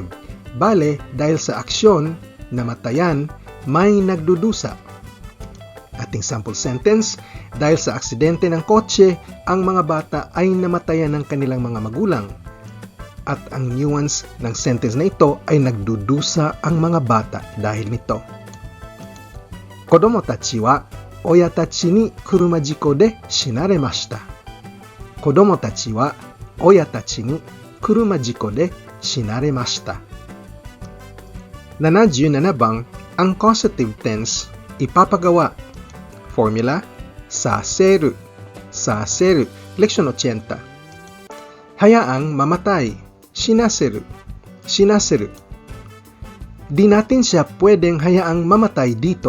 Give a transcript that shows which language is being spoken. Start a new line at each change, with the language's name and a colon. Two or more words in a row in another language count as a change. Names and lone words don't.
Filipino: Bale, dahil sa aksyon, namatayan, may nagdudusa. Ating
English: sample sentence,
Filipino: dahil sa aksidente ng kotse, ang mga bata ay namatayan ng kanilang mga magulang. At ang nuance ng sentence na ito ay nagdudusa ang mga bata dahil nito.
Japanese: 子供たちは親たちに車事故で死なれました. 子供たちは親たちに車事故で死なれました.
Filipino: 77 bang, ang
English: causative tense,
Filipino: ipapagawa. Formula,
Japanese: させる、させる,
Filipino: leksyon 80. Hayaang mamatay,
Japanese: 死なせる、死なせる.
Filipino: Di natin siya pwedeng hayaang mamatay dito.